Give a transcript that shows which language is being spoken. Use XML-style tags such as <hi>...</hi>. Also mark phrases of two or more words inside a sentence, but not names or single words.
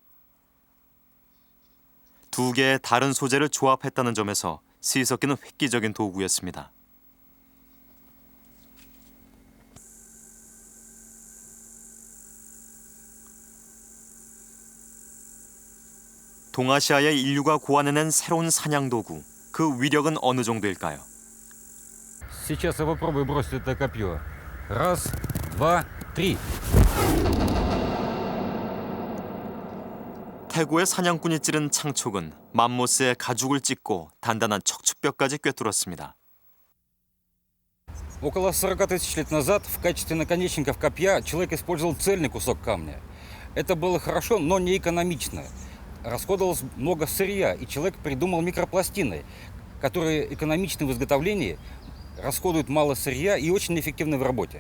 <ko>두 개의 다른 소재를 조합했다는 점에서 시석기는 획기적인 도구였습니다. 동아시아의 인류가 고안해낸 새로운 사냥 도구, 그 위력은 어느 정도일까요?</ko> <ru>Сейчас я попробую бросить это копье. Раз, два, три.</ru> <ko>태고의 사냥꾼이 찌른 창촉은 맘모스의 가죽을 찢고 단단한 척추뼈까지 꿰뚫었습니다.</ko> <ru>Около 40 тысяч лет назад в качестве наконечников копья человек использовал цельный кусок камня. Это было хорошо, но не экономично. Расходовалось много сырья, и человек придумал микропластины, которые экономичны в изготовлении, расходуют мало сырья и очень эффективны в работе.</ru>